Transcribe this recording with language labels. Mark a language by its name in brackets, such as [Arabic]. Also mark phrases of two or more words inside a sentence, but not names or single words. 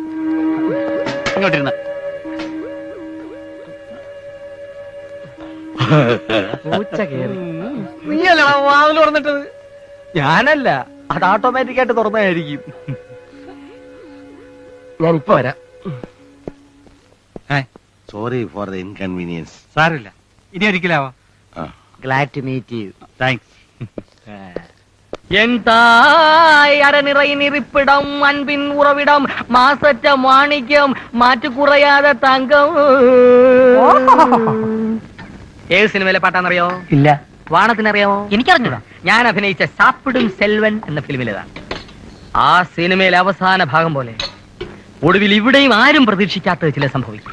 [Malayalam] ഇങ്ങോട്ടിരുന്ന് നീയല്ല വാതിൽ തുറന്നിട്ടത്? ഞാനല്ല, അത് ഓട്ടോമാറ്റിക് ആയിട്ട് തുറന്നതായിരിക്കും. ഞാൻ ഇപ്പൊ വരാം. [English] Sorry for the inconvenience. [Malayalam] സാരില്ല, ഇനി ഒരിക്കലാവാ. [English] Glad to meet you. [Malayalam] താങ്ക്സ്. [Tamil] என் தாய் அறநிறை நிறிப்பிடம் அன்பின் உறவிடம் மாசற்ற மாணிக்கம் மாற்று குறையாத தங்கம். [Malayalam] ഏത് സിനിമയിലെ പാട്ടാന്നറിയോ? ഇല്ല. വാണത്തിനറിയാമോ? എനിക്കറിഞ്ഞൂടാ. ഞാൻ അഭിനയിച്ച സാപ്പിടും സെൽവൻ എന്ന ഫിലിമിലേതാണ്. ആ സിനിമയിലെ അവസാന ഭാഗം പോലെ ഒടുവിൽ ഇവിടെയും ആരും പ്രതീക്ഷിക്കാത്തത് ചില സംഭവിക്കും.